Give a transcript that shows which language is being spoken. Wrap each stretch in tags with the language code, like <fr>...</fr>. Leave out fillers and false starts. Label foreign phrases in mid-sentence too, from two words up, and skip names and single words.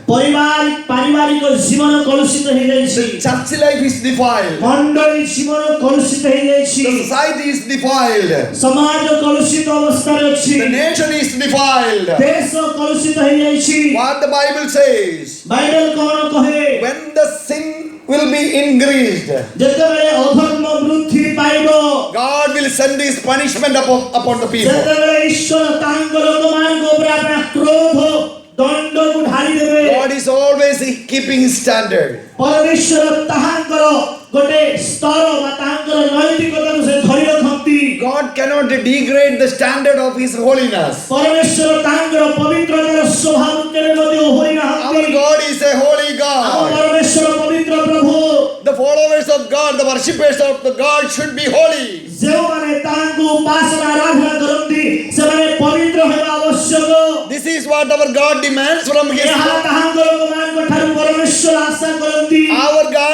<or>ପାରିବାରିକ ଜୀବନ କଳୁଷିତ ହେଇଯାଇଛି।</or> <en>Church life is defiled.</en> <or>ମଣ୍ଡଳୀ ଜୀବନ କଳୁଷିତ ହେଇଯାଇଛି।</or> <en>The society is defiled.</en> <or>ସମାଜ କଳୁଷିତ ଅବସ୍ଥାରେ ଅଛି।</or> <en>The nation is defiled.</en> <or>ଦେଶ କଳୁଷିତ ହେଇଯାଇଛି।</or> <en>What the Bible says,</en> <or>ବାଇବେଲ କଣ କହେ?</or> <en>when the sin will be increased,</en> <or>ଯେତେବେଳେ ଅଧର୍ମ ବୃଦ୍ଧି ପାଇବ</or> <en>God will send his punishment upon the people.</en> <or>ସେତେବେଳେ ଈଶ୍ୱର ତାଙ୍କ ଲୋକମାନଙ୍କ ଉପରେ ଆପଣ କ୍ରୋଧ ଦଣ୍ଡକୁ ଢାଳି ଦେବେ।</or> <en>God is always keeping his standard.</en> <or>ପରମେଶ୍ୱର ତାହାଙ୍କର ଗୋଟେ ସ୍ତର ବା ତାହାଙ୍କର ନୈତିକତାକୁ ସେ ଧରି ରଖନ୍ତି।</or> <en>God cannot degrade the standard of his holiness.</en> <or>ପରମେଶ୍ୱର ତାହାଙ୍କର ପବିତ୍ରତାର ସ୍ୱଭାବ କେବେ ମଧ୍ୟ ଓହରି</or> <en>Our</en> <or>ନାହାନ୍ତି।</or> <en>God is a holy</en> <or>ଆମ</or> <en>God.</en> <or>ପରମେଶ୍ୱର ପବିତ୍ର ପ୍ରଭୁ।</or> <en>The followers of God, the worshippers of the God should be holy.</en> <or>ଯେଉଁମାନେ ତାହାଙ୍କୁ ଉପାସନା ଆରାଧନା କରନ୍ତି ସେମାନେ ପବିତ୍ର ହେବା ଆବଶ୍ୟକ।</or> <en>This is what our God demands from his</en> <or>ଏହା ତାହାଙ୍କ ଲୋକମାନଙ୍କ ଠାରୁ ପରମେଶ୍ୱର ଆଶା କରନ୍ତି।</or> <en>Our</en>